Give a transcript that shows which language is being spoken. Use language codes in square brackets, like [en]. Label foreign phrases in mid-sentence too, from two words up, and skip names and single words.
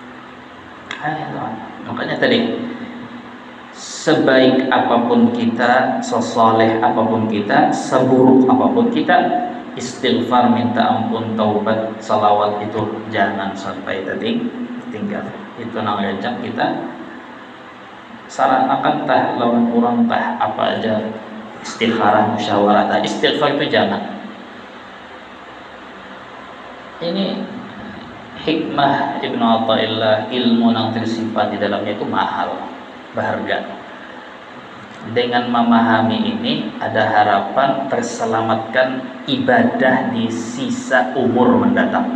[id] Makanya tadi sebaik apapun kita, sesoleh apapun kita, seburuk apapun kita, istighfar, minta ampun, taubat, salawat itu jangan sampai tinggal. [bjn] Itu nang rejak kita saranakan tah lawan kurang tah apa aja istikharah, musyawarah, tah istighfar itu jangan. [id] Ini hikmah Ibnu Athaillah, ilmu yang tersimpan di dalamnya itu mahal, berharga. Dengan memahami ini ada harapan terselamatkan ibadah di sisa umur mendatang.